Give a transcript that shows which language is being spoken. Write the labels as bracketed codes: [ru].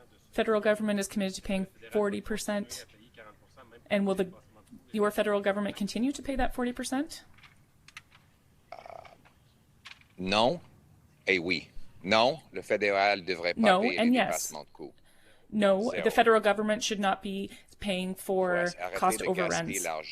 [en] Federal government is committed to paying 40%. And will your federal government continue to pay that 40%? [fr] Non et oui. Non, le fédéral devrait pas payer les dépassements de coûts. [en] No, the federal government should not be paying for cost overruns.